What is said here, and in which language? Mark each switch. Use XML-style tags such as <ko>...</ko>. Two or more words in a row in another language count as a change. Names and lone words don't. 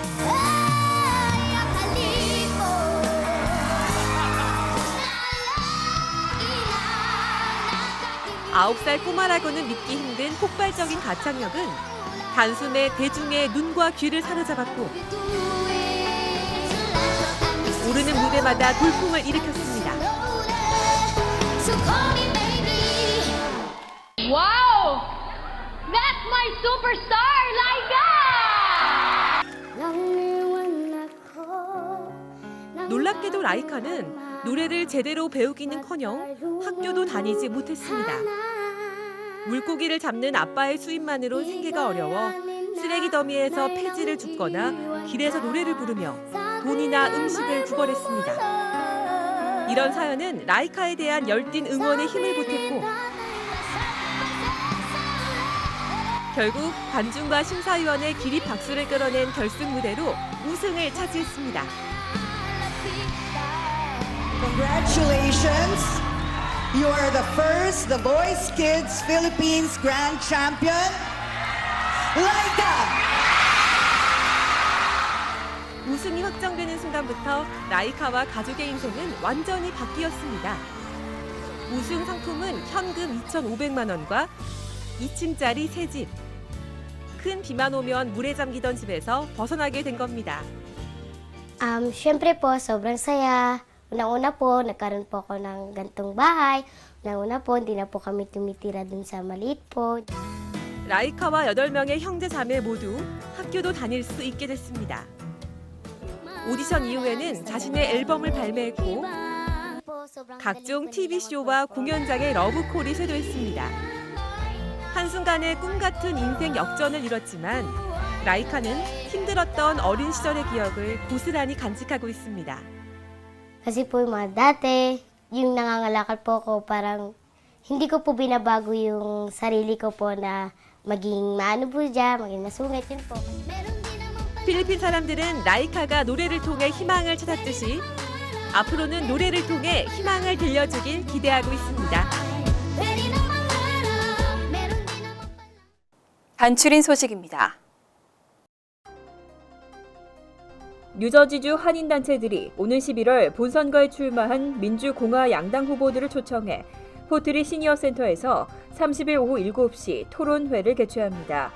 <ko>아홉 살 꼬마라고는 믿기 힘든 폭발적인 가창력은 단숨에 대중의 눈과 귀를 사로잡았고 오르는 무대마다 돌풍을 일으켰습니다.</ko> <en>Wow! That's my superstar, Laika!</en> <ko>놀랍게도 라이카는 노래를 제대로 배우기는커녕 학교도 다니지 못했습니다. 물고기를 잡는 아빠의 수입만으로 생계가 어려워 쓰레기 더미에서 폐지를 줍거나 길에서 노래를 부르며 돈이나 음식을 구걸했습니다. 이런 사연은 라이카에 대한 열띤 응원에 힘을 보탰고 결국 관중과 심사위원의 기립 박수를 끌어낸 결승 무대로 우승을 차지했습니다.</ko> <en>Congratulations! You are the first The Voice Kids Philippines Grand Champion, Laika!</en> <ko>우승이 확정되는 순간부터 라이카와 가족의 인생은 완전히 바뀌었습니다. 우승 상품은 현금 2,500만 원과 2층짜리 새 집. 큰 비만 오면 물에 잠기던 집에서 벗어나게 된 겁니다.</ko> <tl>Siyempre po, sobrang saya. Unang-una po, nagkaroon po ako ng gantong bahay. Unang-una po, hindi na po kami tumitira dun sa maliit po.</tl> <ko>라이카와 8명의 형제 자매 모두 학교도 다닐 수 있게 됐습니다. 오디션 이후에는 자신의 앨범을 발매했고 각종 TV쇼와 공연장의 러브콜이 쇄도했습니다. 한순간에 꿈같은 인생 역전을 이뤘지만 라이카는 힘들었던 어린 시절의 기억을 고스란히 간직하고 있습니다.</ko> <tl>Kasi po yung mga dati, yung nangangalakal po ako, parang hindi ko po binabago yung sarili ko po na maging maano po dyan, maging masungit yun po.</tl> <ko>필리핀 사람들은 라이카가 노래를 통해 희망을 찾았듯이 앞으로는 노래를 통해 희망을 들려주길 기대하고 있습니다. 간추린 소식입니다. 뉴저지주 한인단체들이 오는 11월 본선거에 출마한 민주공화 양당 후보들을 초청해 포트리 시니어센터에서 30일 오후 7시 토론회를 개최합니다.</ko>